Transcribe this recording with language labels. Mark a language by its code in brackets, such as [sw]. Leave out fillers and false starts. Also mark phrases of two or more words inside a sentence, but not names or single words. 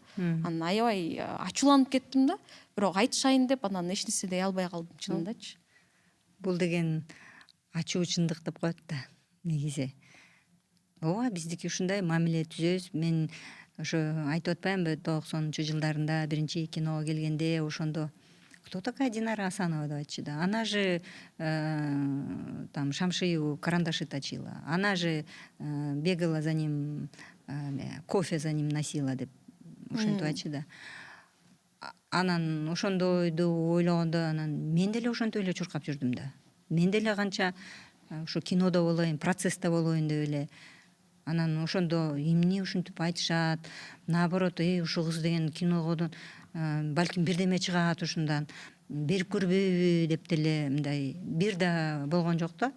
[ky] Анан аябай ачууланып кеттим да. Бирок айтышайын деп анан эч нерсе дей албай калдым чынындачы. Бул деген ачуу чындык деп коет да негизи. Ооба, биздики ушундай мамиле түзөбүз. Мен ошо айтып атпаймынбы, 90-чы жылдарында биринчи киного келгенде ошондо [ru] кто такая [ky] Динара Асанова деп айтчу да. [ru] Она же там шамшыю карандаши точила. Она же бегала за ним, кофе за ним носила [ky] деп ошентип айтчу да. Анан ошондойду ойлогондо анан мен деле ошентип эле чуркап жүрдүм да. Мен деле канча ушу кинодо болоюн, процессте болоюн деп эле. Анан ошондо эмне ушинтип айтышат, наоборот, ушул кыз деген киногодон балким бирдеме чыгат ушундан, берип көрбөйбү деп деле мындай бир да болгон жок да.